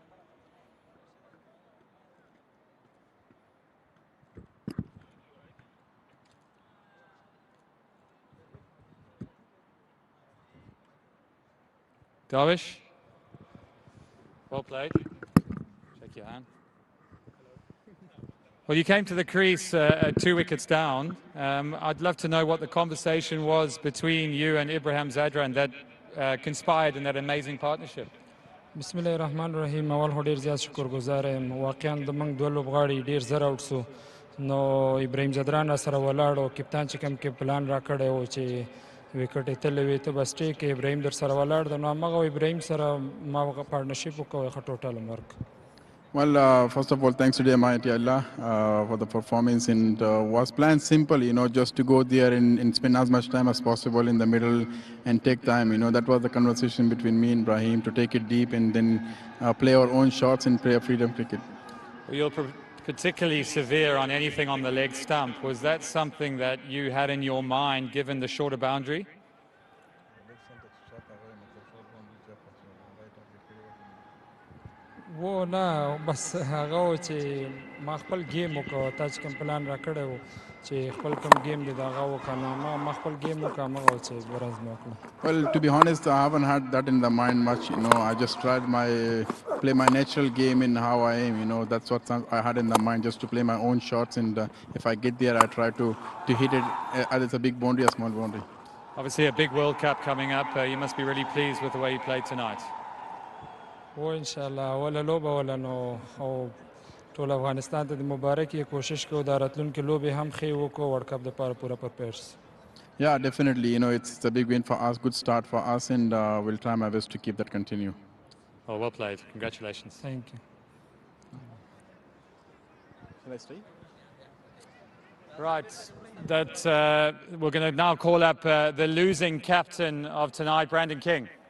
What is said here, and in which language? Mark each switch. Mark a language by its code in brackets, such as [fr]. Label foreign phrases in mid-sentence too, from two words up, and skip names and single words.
[en] Darwish, well played. Shake your hand. Well, you came to the crease 2 wickets down. I'd love to know what the conversation was between you and Ibrahim Zadran that conspired in that amazing partnership. [ar] بسم الله الرحمن الرحیم. [ps] اول خو ډیر زیات شکرګزار یم. واقعا د موږ دوه لوبغاړي ډیر زر اوټ سو، نو ابراهیم ځدران را سره ولاړ او کپتان چې کوم کې پلان را کړی و چې وکټ یې تللی وي ته بس ټیک ابراهیم در سره ولاړ د، نو همغه ابراهیم سره ما هغه پارټنرشپ وکړو ښه ټوټل ورک. [en] Well, first of all, thanks to the Almighty Allah for the performance, and was planned simple, just to go there and spend as much time as possible in the middle and take time. That was the conversation between me and Brahim, to take it deep and then play our own shots and play a freedom cricket. Well, you're particularly severe on anything on the leg stump. Was that something that you had in your mind, given the shorter boundary? [ps] و نه بس هغه و چې ما خپل گیم وکړو، تا چې کوم پلان را کړی و چې خپل کوم گیم دی د هغه وکړه، نو ما خپل گیم وکړه همغه و چې ورځ مې وکړه. [en] Well, to be honest, I haven't had that in the mind much. I just tried play my natural game in how I am. That's what I had in the mind, just to play my own shots, and if I get there, I try to hit it. It's a big boundary, a small boundary. Obviously, a big World Cup coming up. You must be really pleased with the way you played tonight. [ps] و [ar] ان شاء الله [ps] ولا لوبه ولا نو او ټول افغانستان ته د مبارکي کوشش کوو د راتلونکي لوبې هم ښې وکړو [en] World Cup [ps] دپاره پوره پرپیرس. [en] Yeah, definitely. It's a big win for us, good start for us, and we'll try my best to keep that continue. Oh, well played. Congratulations. Thank you. Shall I stay? Right. We're going to now call up the losing captain of tonight, Brandon King.